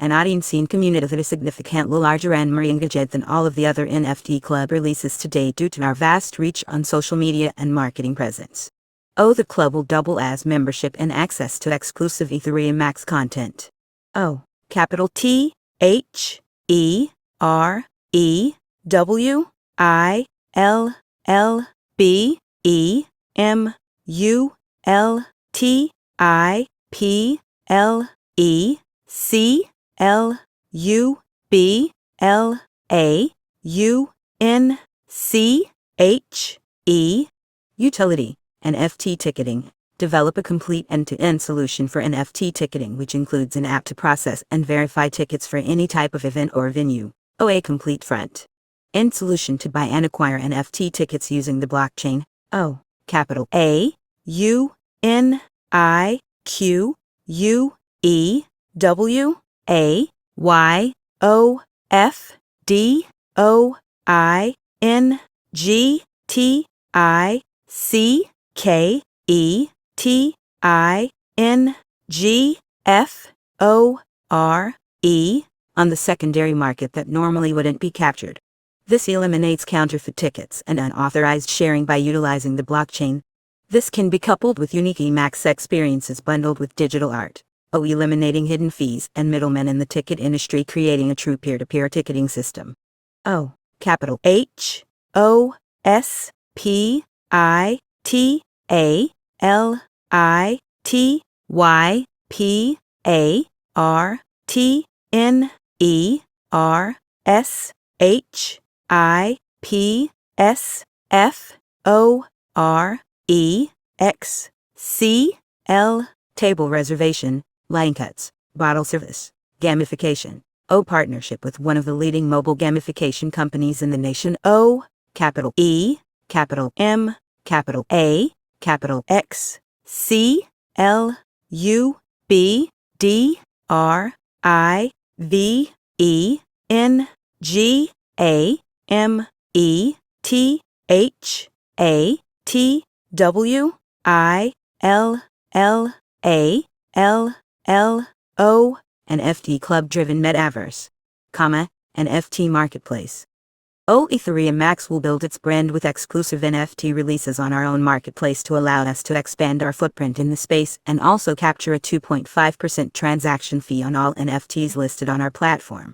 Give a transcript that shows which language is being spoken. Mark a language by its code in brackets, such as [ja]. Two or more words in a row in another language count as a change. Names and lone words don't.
[en] an audience scene community that is significantly larger and more engaged than all of the other NFT Club releases to date due to our vast reach on social media and marketing presence. Oh, the club will double as membership and access to exclusive EthereumMax content. Oh, capital T H E R E W I L L B E M U L T I P L E C L U B L A U N C H E. Utility: NFT ticketing. Develop a complete end-to-end solution for NFT ticketing, which includes an app to process and verify tickets for any type of event or venue. Oh, a complete front-end solution to buy and acquire NFT tickets using the blockchain. Oh, capital A U N I Q U E W A Y O F D O I N G T I C K E T I N G F O R E on the secondary market that normally wouldn't be captured. This eliminates counterfeit tickets and unauthorized sharing by utilizing the blockchain. This can be coupled with unique EMAX experiences bundled with digital art. Oh, eliminating hidden fees and middlemen in the ticket industry, creating a true peer-to-peer ticketing system. Oh, capital H O S P I T A L I T Y P A R T N E R S H I P S F O R E X C L. Table reservation, line cuts, bottle service, gamification. O, partnership with one of the leading mobile gamification companies in the nation. O, capital E, capital M, capital A, capital X, C, L, U, B, D, R, I, V, E, N, G, A, M, E, T, H, A, T, W, I, L, L, A, L, L, O, an FT club-driven metaverse, an FT marketplace. Oh, EthereumMax will build its brand with exclusive NFT releases on our own marketplace to allow us to expand our footprint in the space and also capture a 2.5% transaction fee on all NFTs listed on our platform.